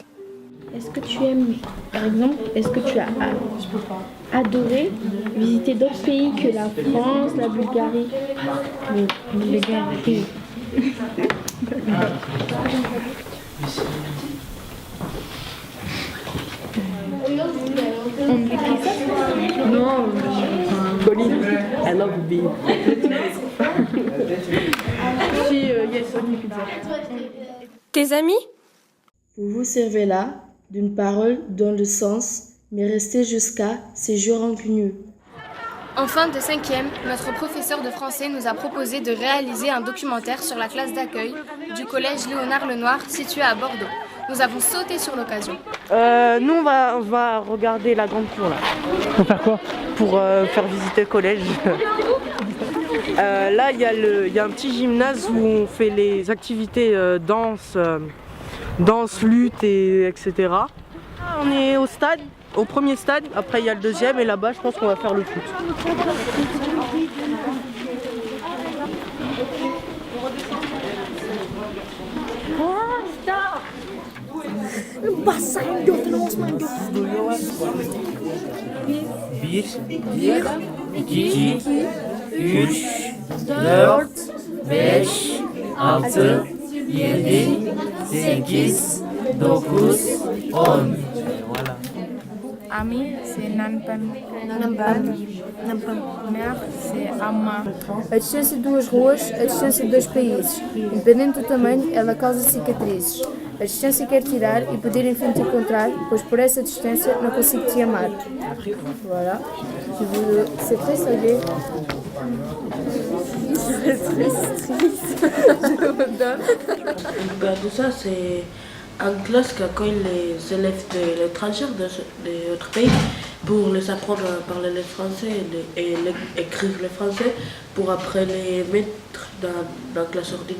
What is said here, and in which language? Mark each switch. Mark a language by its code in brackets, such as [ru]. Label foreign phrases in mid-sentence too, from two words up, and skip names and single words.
[fr] Est-ce que tu aimes, par exemple, est-ce que tu as adoré visiter d'autres pays que la France, la Bulgarie? Le Bulgarie. Non, Colline, [en] I love beef. Yes, only pizza. [fr] Tes amis? Vous vous servez là d'une parole dont le sens m'est resté jusqu'à ces jours rancunieux. En fin de 5e, notre professeur de français nous a proposé de réaliser un documentaire sur la classe d'accueil du collège Léonard Lenoir situé à Bordeaux. Nous avons sauté sur l'occasion. Nous, on va regarder la grande cour là. Pour faire quoi? Pour faire visiter le collège. Là, il y a un petit gymnase où on fait les activités danse, lutte, etc. On est au stade, au premier stade, après il y a le deuxième et là-bas, je pense qu'on va faire le foot. [tr] Bir, iki, üç, dört, beş, altı, yedi, sekiz, dokuz, on. [fr] Ami, c'est Nanpan. Mer, c'est Amma. [pt] A distância de duas ruas, a distância de dois países. Independente do tamanho, ela causa cicatrizes. A distância quer tirar e poder enfim te encontrar, pois por essa distância não consigo te amar. [fr] Voilà. C'est très salé. C'est très triste. Tout ça, c'est une classe qui accueille les élèves de l'étranger, de notre pays, pour les apprendre à parler le français et écrire le français, pour après les mettre dans la classe ordinaire.